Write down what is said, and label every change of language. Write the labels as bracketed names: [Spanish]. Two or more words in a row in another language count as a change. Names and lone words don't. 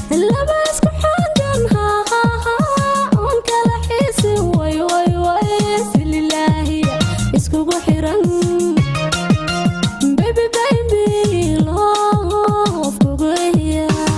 [Somali] Laba isku xandan, ha, ha, ha, oon kala xiisin, way, way, way, si lilaahi iskugu xiran. [English] Baby, baby, love [Somali] kugu iya.